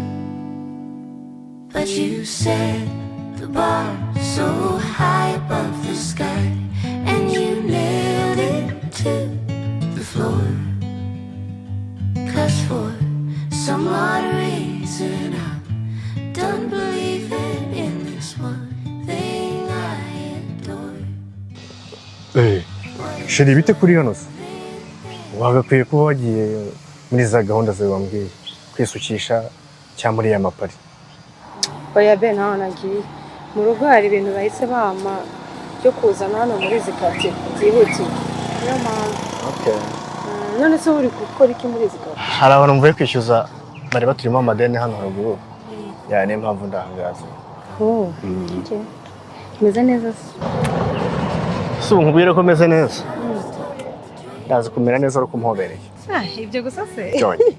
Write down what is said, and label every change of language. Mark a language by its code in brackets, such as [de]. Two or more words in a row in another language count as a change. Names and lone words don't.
[en] But you set the bar so high above the sky, and you nailed it to the floor. 'Cause for some odd reason I'm done believing in this one thing I adore. [rw] Sheri bite kuri hano se? Wagakwiye kuba wagiye muri za gahunda zawe wambwiye kwisukisha cyangwa muri ya mapari. Oya be ntaho nagiye. Mu rugo hari ibintu bahise bama byo kuzana hano muri zikati byihutiye. Niyo mpamvu. Okay. None se uri gukora iki muri zikati? Hari abantu mvuye kwishyuza bari baturimo amadeni hano haruguru. Ya niyo mpamvu ndahangaza. Okay. Meze neza se? Si nkubwire ko meze neza. Ndazi kumera neza ari kumhobereye. Ibyo gusa se? Joy.